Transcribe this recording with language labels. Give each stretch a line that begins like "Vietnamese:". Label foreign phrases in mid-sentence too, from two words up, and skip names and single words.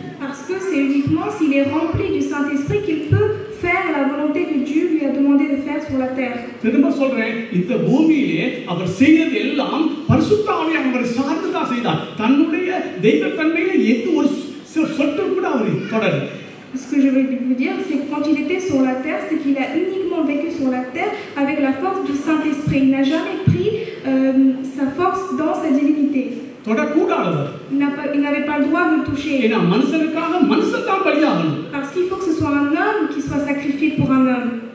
French: Parce que c'est uniquement s'il est rempli du Saint-Esprit qu'il peut faire la volonté que Dieu lui a demandé de faire sur la terre.
Tamil: திரும்ப சொல்றேன், இந்த பூமியிலே அவர் செய்தது எல்லாம் பரிசுத்தாவியை அவர் சார்ந்து தான் செய்தார். தன்னுடைய தெய்வத்தன்மையில எந்த ஒரு சொட்டு கூட அவர் தொடரல.
French: Ce que je veux vous dire, c'est que quand il était sur la terre, c'est qu'il a uniquement vécu sur la terre avec la force du Saint-Esprit. Il n'a jamais pris sa force dans sa divinité. Il n'avait pas le droit de le toucher. Parce qu'il faut que ce soit un homme qui soit sacrifié pour un homme.